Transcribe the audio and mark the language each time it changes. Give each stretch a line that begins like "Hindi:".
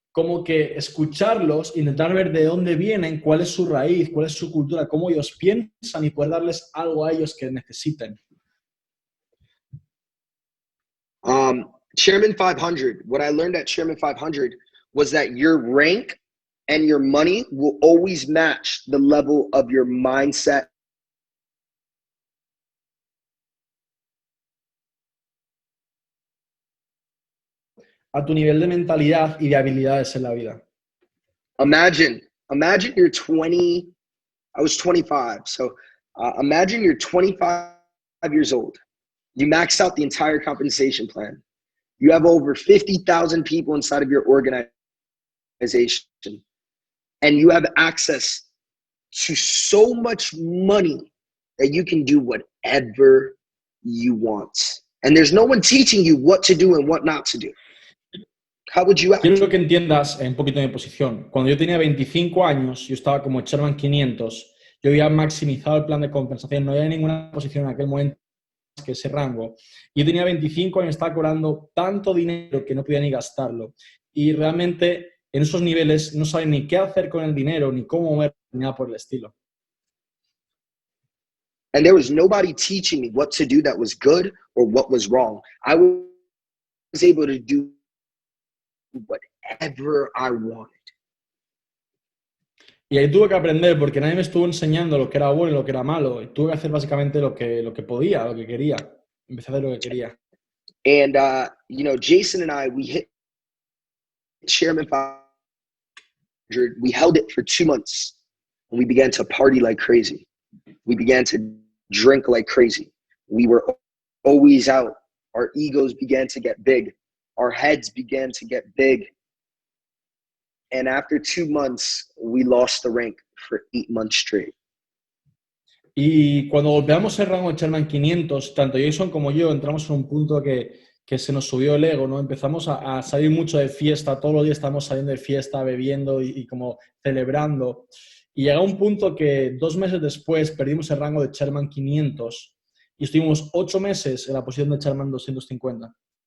Spanish: como que escucharlos, intentar ver de dónde vienen, cuál es su raíz, cuál es su cultura, cómo ellos piensan y poder darles algo a ellos que necesiten.
English: Chairman 500, what I learned at Chairman 500 was that your rank and your money will always match the level of your mindset.
Spanish: A tu nivel de mentalidad y de habilidades en la vida.
English: Imagine you're 20, I was 25. So imagine you're 25 years old. You maxed out the entire compensation plan. You have over 50,000 people inside of your organization, and you have access to so much money that you can do whatever you want. And there's no one teaching you what to do and what not to do. How would you act?
Spanish: Quiero que entiendas un poquito mi posición. Cuando yo tenía 25 años, yo estaba como Chairman 500, yo había maximizado el plan de compensación, no había ninguna posición en aquel momento más que ese rango. Yo tenía 25 años, estaba cobrando tanto dinero que no podía ni gastarlo. Y realmente en esos niveles no sabía ni qué hacer con el dinero, ni cómo mover, ni nada por el estilo.
English: And there was nobody teaching me what to do that was good or what was wrong. I was able to do whatever I wanted.
Spanish: Y ahí tuve que aprender porque nadie me estuvo enseñando lo que era bueno y lo que era malo. Y tuve que hacer básicamente lo que podía, lo que quería. Empecé a hacer lo que quería.
English: And, Jason and I, we hit Chairman 500. We held it for 2 months. And we began to party like crazy. We began to drink like crazy. We were always out. Our egos began to get big. Our heads began to get big. And after 2 months, we lost the rank for 8 months straight.
Spanish: Y cuando golpeamos el rango de Chairman 500, tanto Jason como yo entramos en un punto que se nos subió el ego, ¿no? Empezamos a salir mucho de fiesta, todos los días estamos saliendo de fiesta, bebiendo y como celebrando. Y llegó un punto que 2 meses después perdimos el rango de Chairman 500 y estuvimos 8 meses en la posición de Chairman 250.